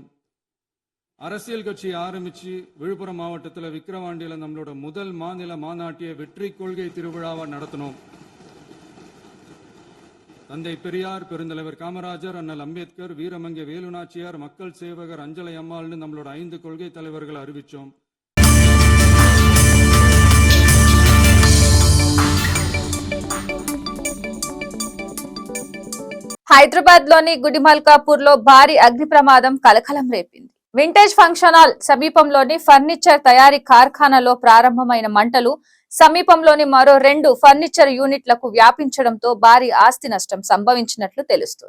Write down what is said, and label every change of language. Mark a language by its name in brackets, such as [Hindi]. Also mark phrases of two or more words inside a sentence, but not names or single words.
[Tamil] அரசியல் கட்சி ஆரம்பிச்சு விழுப்புரம் மாவட்டத்தில் விக்கிரவாண்டியில் நம்மளோட முதல் மாநில மாநாட்டிய வெற்றி கொள்கை திருவிழாவை நடத்தினோம். தந்தை பெரியார், பெருந்தலைவர் காமராஜர், அண்ணல் அம்பேத்கர், வீரமங்கை வேலுநாச்சியார், மக்கள் சேவகர் அஞ்சலை அம்மாள்னு நம்மளோட 5 கொள்கை தலைவர்களை அறிவிச்சோம். [Telugu] హైదరాబాద్ లోని గుడిమల్కాపూర్ లో భారీ అగ్ని ప్రమాదం కలకలం రేపింది. వింటేజ్ ఫంక్షన్ హాల్ సమీపంలోని ఫర్నిచర్ తయారీ కార్ఖానాలో ప్రారంభమైన మంటలు సమీపంలోని మరో 2 ఫర్నిచర్ యూనిట్లకు వ్యాపించడంతో భారీ ఆస్తి నష్టం సంభవించినట్లు తెలుస్తోంది.